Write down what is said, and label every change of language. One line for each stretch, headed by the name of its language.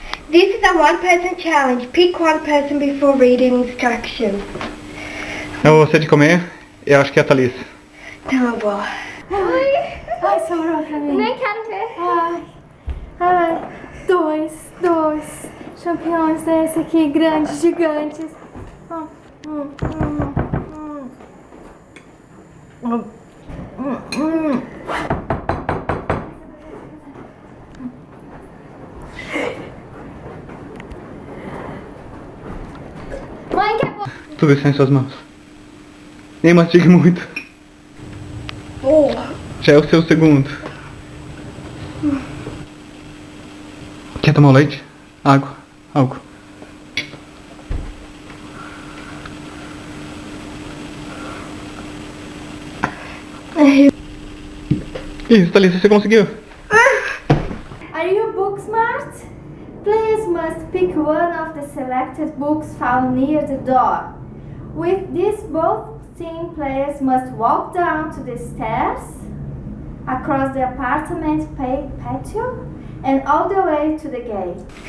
English: This is a one-person challenge. Pick one person before reading instructions.
Portuguese: Eu vou de comer, eu acho que é a Thalissa. Tá bom. Ai, sobrou pra mim. Nem quero ver. Ai, 2 campeões desse aqui, grandes, gigantes. Mãe, quer pôr? Tudo está em suas mãos. Nem mastigue muito. Já é o seu segundo. Quer tomar leite? Água. Algo. Isso, Thalissa, você conseguiu.
English: Are you book smart? Players must pick one of the selected books found near the door. With this, both team players must walk down to the stairs, across the apartment patio, and all the way to the gate.